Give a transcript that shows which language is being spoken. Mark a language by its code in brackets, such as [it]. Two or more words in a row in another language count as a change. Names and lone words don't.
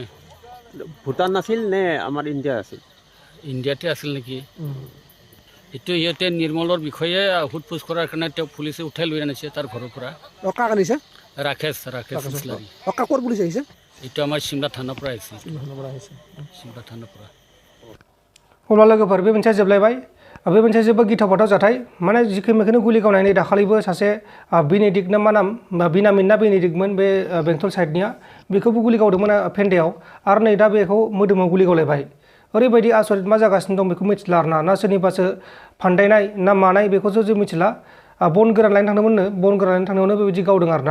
[as] ভূটান আছিল নে আমাৰ ইণ্ডিয়া আছিল ইণ্ডিয়াতে আছিল নেকি এইটো ইহঁতে নিৰ্মলৰ বিষয়ে সোধ পোছ কৰাৰ কাৰণে তেওঁ পুলিচে উঠাই লৈ আনিছে তাৰ ঘৰৰ পৰা কাক আনিছে ৰাকেশ ইছলাৰী ক'ৰ পুলিচ আহিছে এইটো আমাৰ চিমলা থানাৰ পৰা আহিছে চিমলা থানাৰ পৰা [brx] अब्ला लोगोफोर बे मोनसे जोबलायबाय बे मोनसे जोबोद गिथाव जाथाय माने जिखिनि गुलि गावनायनि दाखालिबो सासे बेनेडिक्ट ना मा नाम बिनामिन ना बेनेडिक्टमोन बे बेंटल साइडनिया बेखौबो गुलि गावदोंमोन फेन्दायाव आरो नै दा बेखौ मोदोमाव गुलि गावलायबाय ओरैबायदि आसरित मा जागासिनो दं बेखौ मिथिला आरोना ना सोरनिबासो फान्दायनाय ना मानाय बेखौसो जों मिथिला बन गोरान लायनो थांदोंमोननो बन गोरान लायनो थांनायावनो बेबायदि गावदों आरोना